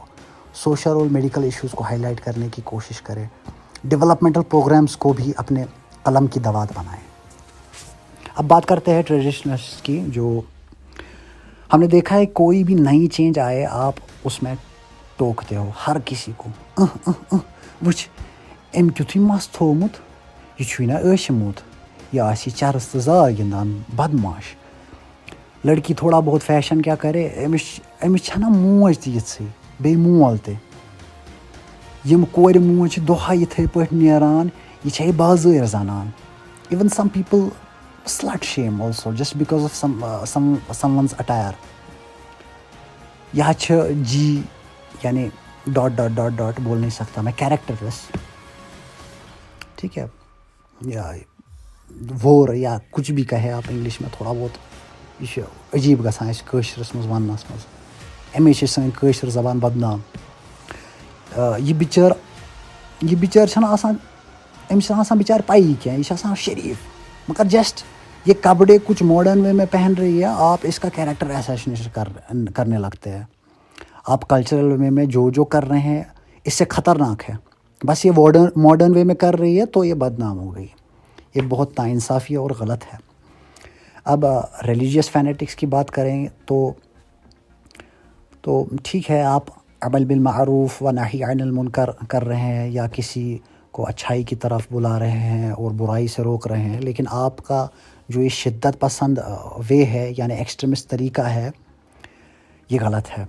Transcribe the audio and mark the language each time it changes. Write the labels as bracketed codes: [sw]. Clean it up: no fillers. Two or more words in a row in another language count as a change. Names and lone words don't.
[ur] سوشل اور میڈیکل ایشوز کو ہائی لائٹ کرنے کی کوشش کرے، [en] developmental programmes [ur] کو بھی اپنے قلم کی دوات بنائیں. اب بات کرتے ہیں ٹریڈیشنلس کی. جو ہم نے دیکھا ہے کوئی بھی نئی چینج آئے آپ اس میں ٹوکتے ہو ہر کسی کو. [ks] وچھ أمۍ کیُتھُے مَس تھوٚومُت، یہِ چھُے نا ٲسمُت، یہِ آسہِ چرس تہٕ زاگ گِنٛدان بدماش. [ur] لڑکی تھوڑا بہت فیشن کیا کرے، [ks] أمِس چھَنا موج تہِ یِژھٕے بیٚیہِ مول تہِ. یِم کورِ موج چھِ دۄہَے یِتھَے پٲٹھۍ نیران، یہِ چھےٚ بازٲرۍ زنان. [en] Even some people slut shame also just because of someone's attire. [ks] یہ چھِ جی یعنی ڈاٹ بول نہیں سکتا میں، کیریکٹر لیس، ٹھیک ہے، یا وور یا کچھ بھی کہے آپ انگلش میں تھوڑا بہت، یہ چھِ عجیب گژھان اَسہِ کٲشرِس منٛز وَننَس منٛز. اَمے چھِ سٲنۍ کٲشِر زبان بدنام. یہِ بِچٲر چھَنہٕ آسان، أمِس چھَنہٕ آسان بِچارِ پَیی کینٛہہ، یہِ چھِ آسان شریٖف، [ur] مگر جسٹ یہ کپڑے کچھ [en] modern way [ur] میں پہن رہی ہے، آپ اس کا [en] character assassination [ur] کرنے لگتے ہیں. آپ [en] cultural way [ur] میں جو کر رہے ہیں اس سے خطرناک ہے. بس یہ [en] modern way [ur] میں کر رہی ہے تو یہ بدنام ہو گئی. یہ بہت ناانصافی اور غلط ہے. اب [en] religious fanatics [ur] کی بات کریں تو ٹھیک ہے، آپ [ar] امر بالمعروف و نہی عن المنکر [ur] کر رہے ہیں یا کسی کو اچھائی کی طرف بلا رہے ہیں اور برائی سے روک رہے ہیں، لیکن آپ کا جو یہ شدت پسند وے ہے یعنی ایکسٹریمسٹ طریقہ ہے، یہ غلط ہے.